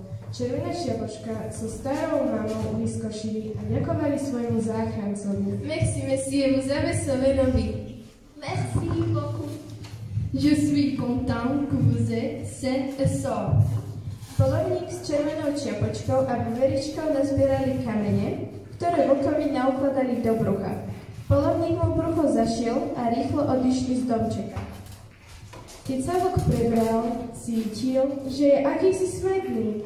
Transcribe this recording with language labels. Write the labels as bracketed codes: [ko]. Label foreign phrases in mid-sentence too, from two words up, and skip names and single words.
[sk] Červená čiapočka so starou mamou vyskočili a ďakovali svojmu záchrancovi. [fr] Merci, monsieur, vous avez sauvé nos vies. Merci beaucoup. Je suis content que vous êtes sain et sauf. [sk] Polovník s červenou čiapočkou a Veveričkou nazbierali kamene, ktoré vlkovi naukladali do brucha. Polovník mu brucho zašiel a rýchlo odišli z domčeka. Keď sa vlk prebral, cítil, že je akýsi smedný.